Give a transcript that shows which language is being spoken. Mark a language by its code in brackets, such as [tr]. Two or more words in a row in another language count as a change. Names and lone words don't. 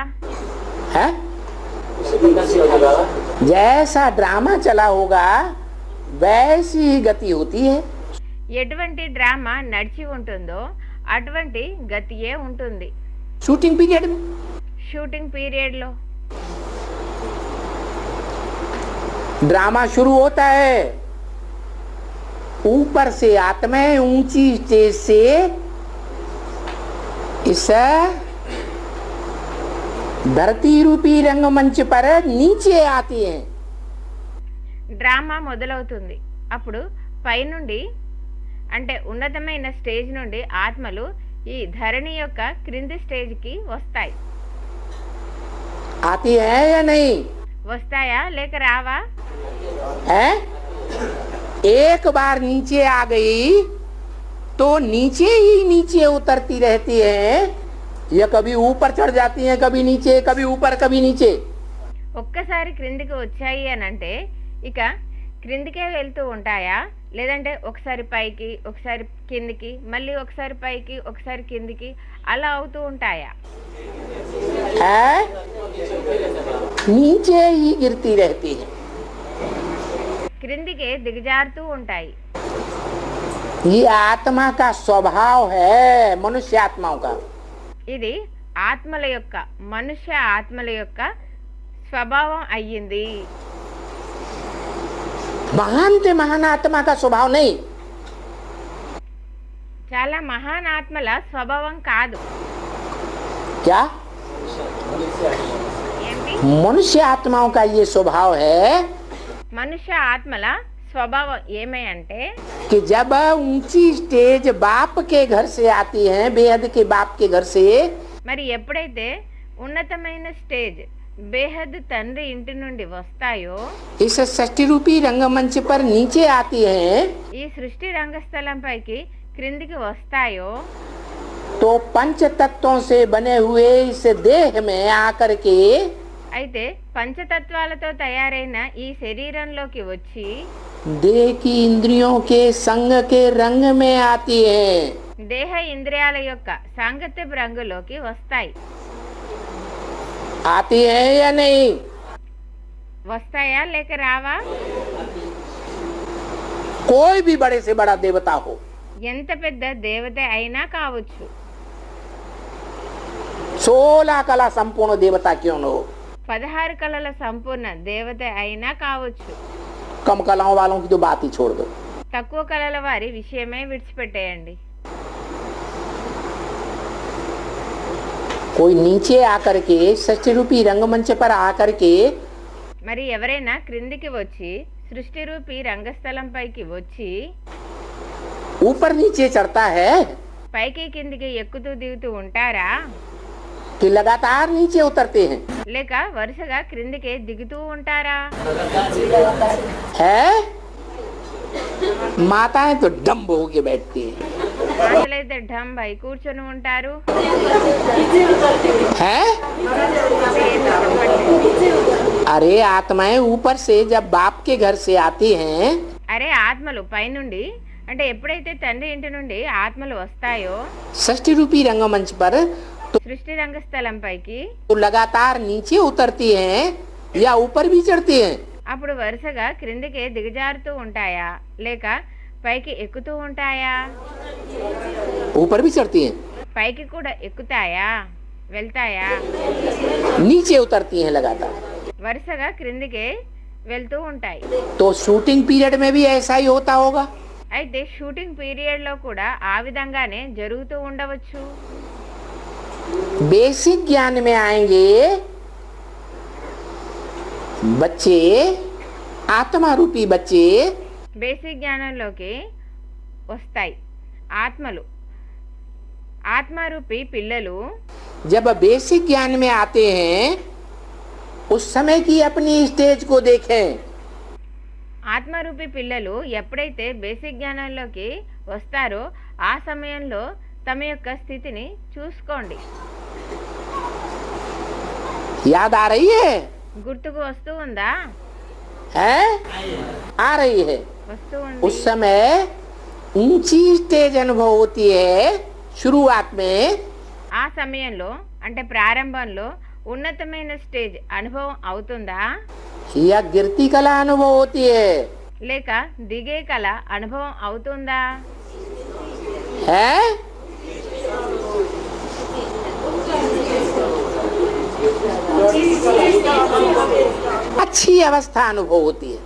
[hi] है जैसा ड्रामा चला होगा वैसी ही गति होती है। [te] ఎటువంటి డ్రామా నడిచి ఉంటుందో అటువంటి గతియే ఉంటుంది [en] shooting period [hi] में [en] shooting period. [hi] ड्रामा शुरू होता है ऊपर से आत्माएं ऊंची स्टेज से इस धरती रूपी रंगमंच पर नीचे आती हैं। [te] డ్రామా మొదలవుతుంది. అప్పుడు పైనుండి అంటే ఉన్నతమైన స్టేజ్ నుండి ఆత్మలు ఈ ధరణి యొక్క క్రింది స్టేజ్కి వస్తాయి. [hi] आती है या नहीं? [te] వస్తాయా లేక రావా? [hi] है एक बार नीचे आ गई तो नीचे ही नीचे उतरती रहती है या कभी ऊपर चढ़ जाती है कभी नीचे कभी ऊपर कभी नीचे। [te] ఒక్కసారి క్రిందికి వచ్చాయి అని అంటే ఇక క్రిందికే వెళ్తూ ఉంటాయా లేదంటే ఒకసారి పైకి ఒకసారి కిందికి మళ్ళీ ఒకసారి పైకి ఒకసారి కిందికి అలా అవుతూ ఉంటాయా? [hi] है नीचे ही गिरती रहती है। [te] క్రిందికే దిగజారుతూ ఉంటాయి. [hi] ये आत्मा का स्वभाव है मनुष्य आत्माओं का। [te] ఇది ఆత్మల యొక్క మనుష్య ఆత్మల యొక్క స్వభావం అయ్యింది. [hi] महान से महान आत्मा का स्वभाव नहीं। [te] చాలా మహాన్ ఆత్మల స్వభావం కాదు. [hi] क्या [te] ఏంటి? [hi] मनुष्य आत्माओं का ये स्वभाव है [te] మనుష్య ఆత్మల స్వభావం ఏమై అంటే [hi] कि जब ऊंची स्टेज बाप के घर से आती है बेहद के बाप के घर से [te] మరి ఎప్పుడైతే ఉన్నతమైన స్టేజ్ బేహద్ తండ్రి ఇంటి నుండి వస్తాయో [hi] इस षष्ठी रूपी रंगमंच पर नीचे आती हैं [te] ఈ సృష్టి రంగస్థలంపైకి క్రిందికి వస్తాయో [hi] तो पंच तत्वों से बने हुए इस देह में आकर के [te] అయితే పంచతత్వాలతో తయారైన ఈ శరీరంలోకి వచ్చి [hi] देह की इंद्रियों के संग के रंग में आती है। [te] దేహ ఇంద్రియాల యొక్క సాంగత్యపు రంగులోకి వస్తాయి. [hi] आती है या नहीं? [te] వస్తాయా లేక రావా? [hi] कोई भी बड़े से बड़ा देवता हो [te] ఎంత పెద్ద దేవత అయినా కావచ్చు [hi] 16 कला संपूर्ण देवता क्यों न हो [te] 16 కళల సంపూర్ణ దేవత అయినా కావచ్చు. [hi] कम कलाओं वालों की तो बात ही छोड़ दो। [te] తక్కువ కళల వారి విషయమే విడిచిపెట్టేయండి. [hi] कोई नीचे आकर के षष्ठी रूपी रंगमंच पर आकर के [te] మరి ఎవరైనా క్రిందికి వచ్చి సృష్టి రూపి రంగస్థలంపైకి వచ్చి [hi] ऊपर नीचे चढ़ता है [te] పైకి కిందికి ఎక్కుతూ దిగుతూ ఉంటారా [hi] कि लगातार नीचे उतरते हैं? [te] లేక వరుసగా క్రిందికి దిగుతూ ఉంటారా? [hi] है माताएं तो डम्ब होके बैठती हैं। [te] మాటలైతే ఢంబై కూర్చొని ఉంటారు. [hi] है अरे आत्माएं ऊपर से जब बाप के घर से आती हैं [te] అరే ఆత్మలు పైనుండి అంటే ఎప్పుడైతే తండ్రి ఇంటి నుండి ఆత్మలు వస్తాయో [hi] षष्ठी रूपी रंगमंच पर [te] సృష్టి రంగస్థలంపైకి [hi] तो लगातार नीचे उतरती हैं या ऊपर भी चढ़ती हैं? [te] అప్పుడు వరుసగా క్రిందికి దిగజారుతూ ఉంటాయా లేక పైకి ఎక్కుతూ ఉంటాయా? [hi] ऊपर भी चढ़ती हैं, [te] పైకి కూడా ఎక్కుతాయా వెళ్తాయా? [hi] नीचे उतरती हैं लगातार। [te] వరుసగా క్రిందికి వెళ్తూ ఉంటాయి. [hi] तो [en] shooting period [hi] में भी ऐसा ही होता होगा। [te] అయితే [en] shooting period [te] లో కూడా ఆ విధంగానే జరుగుతూ ఉండవచ్చు. [hi] बेसिक ज्ञान में आएंगे बच्चे, आत्मा रूपी बच्चे [te] బేసిక్ జ్ఞానంలోకి వస్తాయి ఆత్మలు, ఆత్మరూపి పిల్లలు. [hi] जब बेसिक ज्ञान में आते हैं उस समय की अपनी स्टेज को देखें। [te] ఆత్మరూపి పిల్లలు ఎప్పుడైతే బేసిక్ జ్ఞానంలోకి వస్తారో ఆ సమయంలో తమ యొక్క స్థితిని చూసుకోండి. [hi] याद आ रही है? [te] గుర్తుకు వస్తూ ఉందా? [hi] है आ रही है। [te] వస్తూ [hi] उस [te] ఉంది. [hi] समय ऊंची स्टेज अनुभव होती है शुरुआत में, [te] ఆ సమయంలో అంటే ప్రారంభంలో ఉన్నతమైన స్టేజ్ అనుభవం అవుతుందా [hi] या गिरती कला अनुभव होती है? [te] లేక దిగే కళ అనుభవం అవుతుందా? [hi] है अच्छी अवस्था अनुभव होती है।